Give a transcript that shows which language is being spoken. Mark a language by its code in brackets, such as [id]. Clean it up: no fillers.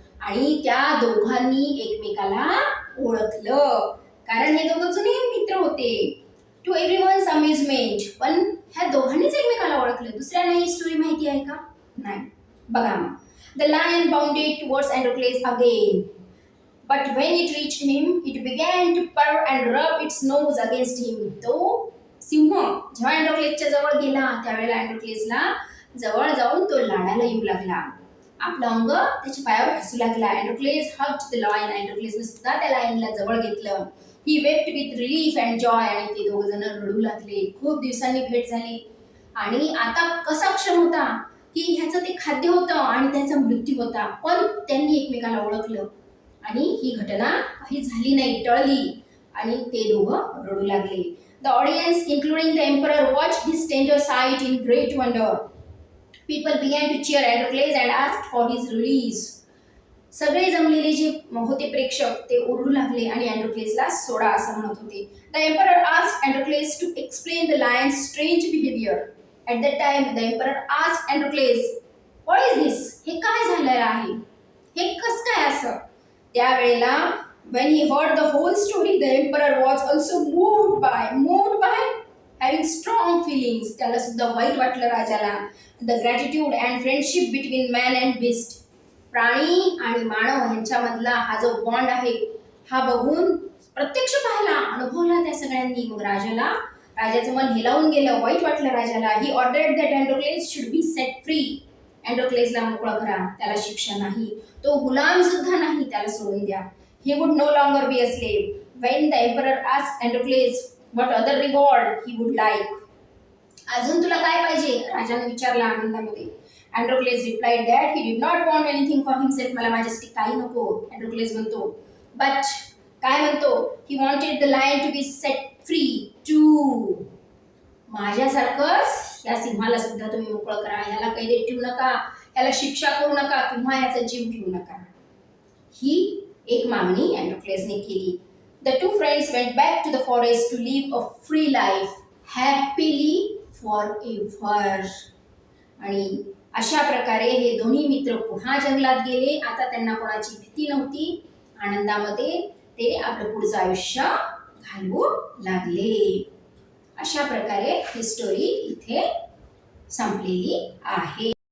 [mr] आणि त्या दोघांनी एकमेकाला ओळखलं, कारण हे दोघं जुने मित्र होते. [en] to everyone's amusement, [mr] पण ह्या दोघांनीच एकमेकाला ओळखलं, दुसऱ्यांना ही स्टोरी माहिती आहे का, नाही. बघा मग. [en] The lion bounded towards Androcles again. But when it reached him, it began to purr and rub its nose against him. [mr] तो सिंह जेव्हा अँड्रोक्लेसच्या जवळ गेला त्यावेळेला अँड्रोक्लेसला जवळ जाऊन तो लाडाला येऊ लागला. आपलं अंग त्याच्या पायावर हसू लागला. [en] Androcles hugged the lion. [mr] अँड्रोक्लेसने सुद्धा त्या लायनला जवळ घेतलं. [en] He wept with relief and joy. [mr] आणि ते दोघ जण रडू लागले. खूप दिवसांनी भेट झाली आणि आता कसा क्षम होता की ह्याचं ते खाद्य होतं आणि त्याचा मृत्यू होता, पण त्यांनी एकमेकाला ओळखलं आणि ही घटना काही झाली नाही, टळली आणि ते दोघं रडू लागले. [en] The audience, including the emperor, watched this tender sight in great wonder. People began to cheer Androcles and asked for his release. [mr] सगळे जमलेले जे होते प्रेक्षक ते ओरडू लागले आणि अँड्रोक्लेसला सोडा असं म्हणत होते. [en] The emperor asked Androcles to explain the lion's strange behavior. At that time, the emperor asked Androcles, "What is this? [mr] हे काय झालेलं आहे? हे कसं काय असं?" त्यावेळेला [en] when he heard the whole story, the emperor was also moved by having strong feelings. [mr] त्याला सुद्धा वाईट वाटलं राजाला. [en] The gratitude and friendship between man and beast. [mr] प्राणी आणि मानव यांच्यामधला हा जो बॉन्ड आहे हा बघून प्रत्यक्ष पाहिला, अनुभवला त्या सगळ्यांनी. मग राजाचं मन हेलावून गेलं, वाईट वाटलं राजाला. [en] He ordered that Androcles should be set free. [mr] अँड्रोक्लेसला मोकळं करा, त्याला शिक्षा नाही, तो गुलाम सुद्धा नाही, त्याला सोडून द्या. [en] He would no longer be a slave. When the emperor asked Androcles what other reward he would like. [mr] अजून तुला काय पाहिजे? राजाने विचारला आनंदामध्ये. [en] Androcles replied that he did not want anything for himself. [mr] मला माझ्यासाठी काही नको. Androcles म्हणतो, but काय म्हणतो? [en] He wanted the lion to be set free too. [mr] माझ्यासारखंच या सिंहाला सुद्धा तुम्ही मोकळं करा. ह्याला कैदेत ठेवू नका, ह्याला शिक्षा करू नका किंवा ह्याचा जीव घेऊ नका. ही एक मागणी अँड्रोक्लेसने केली. [en] The two friends went back to the forest to live a free life happily forever. [mr] आणि अशा प्रकारे हे दोन्ही मित्र पुन्हा जंगलात गेले. आता त्यांना कोणाची भीती नव्हती. आनंदामध्ये ते आपलं पुढचं आयुष्य घालवू लागले. अशा प्रकारे ही स्टोरी इथे संपलेली आहे.